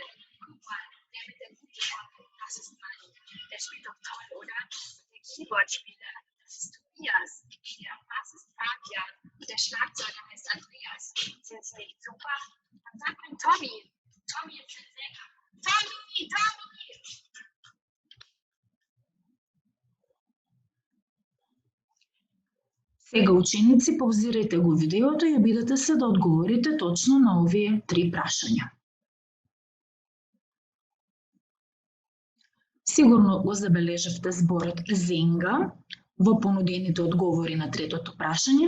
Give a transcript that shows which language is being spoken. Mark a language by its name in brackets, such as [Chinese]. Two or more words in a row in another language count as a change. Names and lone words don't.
[German] Guck mal, der mit der guten Kappe, das ist Manni. Der spielt doch toll, oder? Der Keyboardspieler, das ist Tobias. Der Bass ist Fabian. Und der Schlagzeuger heißt Andreas. Sind sie nicht super? Dann sag mal Tommy. Tommy ist der Sänger. Tommy! [Macedonian] Сега, ученици, паузирайте го видеото и обидете се да одговорите точно на овие 3 прашања. Сигурно го забележавте зборот зенга во понудените одговори на третото прашање.